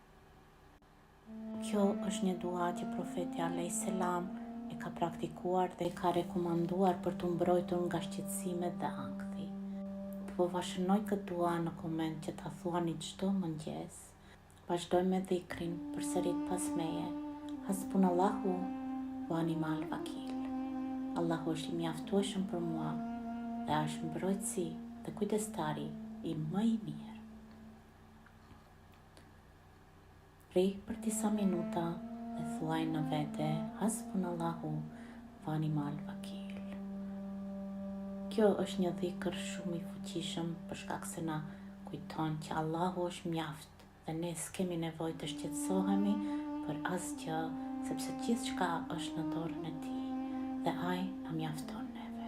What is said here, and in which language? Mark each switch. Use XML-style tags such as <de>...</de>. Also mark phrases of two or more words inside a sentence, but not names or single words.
<sq>Kjo është një dua që profeti</sq> <ar>عليه السلام</ar> <sq>e ka praktikuar dhe ka rekomanduar për të mbrojtur nga shqetësimet dhe ankthi. Po vazhdoj këtë dua në koment që ta thuani çdo mëngjes. Vazhdoj me dhikrin përsërit pas meje.</sq> <ar>حسبنا الله ونعم الوكيل.</ar> <sq>Allahu është I mjaftueshëm për mua dhe është mbrojtësi dhe kujdestari I më I mirë. Rri për disa minuta dhe thuaj në vete</sq> <ar>حسبنا الله ونعم الوكيل.</ar> <sq>Kjo është një dhikër shumë I fuqishëm për shkak se na kujton që Allahu është mjaft dhe ne s'kemi nevojë të shqetësohemi për asgjë, sepse gjithçka është në dorën e Tij dhe Ai na mjafton neve.</sq>